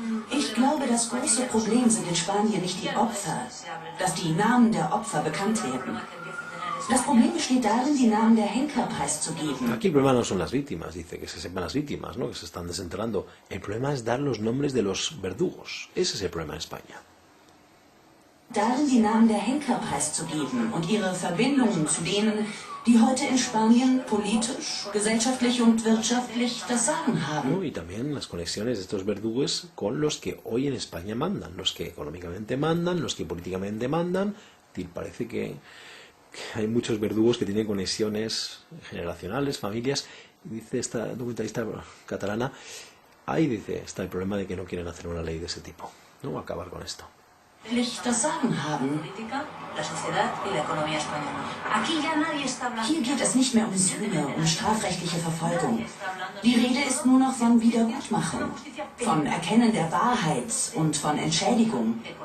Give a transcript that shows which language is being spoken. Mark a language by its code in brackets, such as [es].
[de] Ich glaube, das große Problem sind in Spanien nicht die Opfer, dass die Namen der Opfer bekannt werden. Das Problem besteht darin, die Namen der Henker preiszugeben. [es] Aquí el problema no son las víctimas, dice, que se sepan las víctimas, ¿no? Que se están desenterrando. El problema es dar los nombres de los verdugos. Ese es el problema en España. [de] Darin, die Namen der Henker preiszugeben und ihre Verbindungen zu denen, die heute in Spanien politisch, gesellschaftlich und wirtschaftlich das Sagen haben. [es] ¿No? Y también las conexiones de estos verdugos con los que hoy en España mandan, los que económicamente mandan, los que políticamente mandan. Y parece que que hay muchos verdugos que tienen conexiones generacionales, familias. Dice esta documentalista catalana, ahí dice, está el problema de que no quieren hacer una ley de ese tipo, ¿no? Acabar con esto. [de] Das Sagen haben. [es] La sociedad y la economía española. Aquí ya nadie está hablando. [de] Hier geht es nicht mehr um Sühne, um strafrechtliche Verfolgung. Die Rede ist nur noch von Wiedergutmachung, von Erkennen der Wahrheit und von Entschädigung.